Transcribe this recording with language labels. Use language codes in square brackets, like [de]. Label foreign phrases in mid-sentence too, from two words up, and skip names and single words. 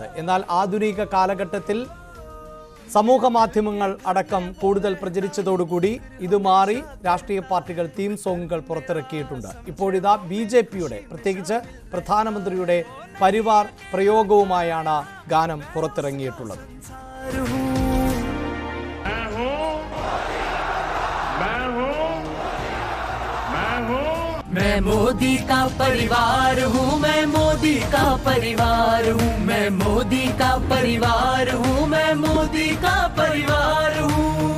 [ml] എന്നാൽ ആധുനിക കാലഘട്ടത്തിൽ സമൂഹ മാധ്യമങ്ങൾ അടക്കം കൂടുതൽ പ്രചരിച്ചതോടുകൂടി ഇത് മാറി രാഷ്ട്രീയ പാർട്ടികൾ തീം സോങ്ങുകൾ പുറത്തിറക്കിയിട്ടുണ്ട്. ഇപ്പോഴിതാ BJPയുടെ പ്രത്യേകിച്ച് പ്രധാനമന്ത്രിയുടെ പരിവാർ പ്രയോഗവുമായാണ് ഗാനം പുറത്തിറങ്ങിയിട്ടുള്ളത്. [hi] मैं मोदी का परिवार हूँ, मैं मोदी का परिवार हूँ, मैं मोदी का परिवार हूँ, मैं मोदी का परिवार हूँ.